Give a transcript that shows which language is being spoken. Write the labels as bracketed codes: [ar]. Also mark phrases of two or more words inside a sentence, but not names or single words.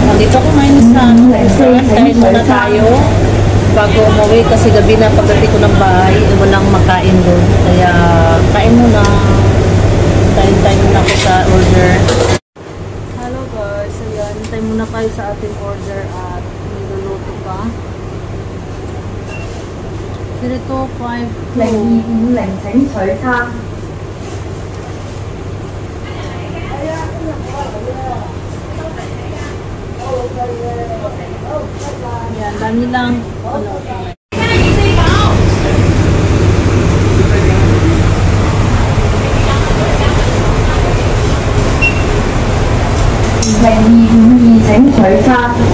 [tl] Nandito ako ngayon sa restaurant. Kain muna tayo bago umuwi kasi gabi na pagdating ko ng bahay, walang makain doon. Kaya kain muna. Kain muna ako sa order. [en] Hello guys. [tl] Ayan, hintay muna tayo sa ating order at niluluto pa. 0252 [yue] 零二五零請取餐。 [tl] Yan, dami lang. Ano, [yue] 0252 請取餐。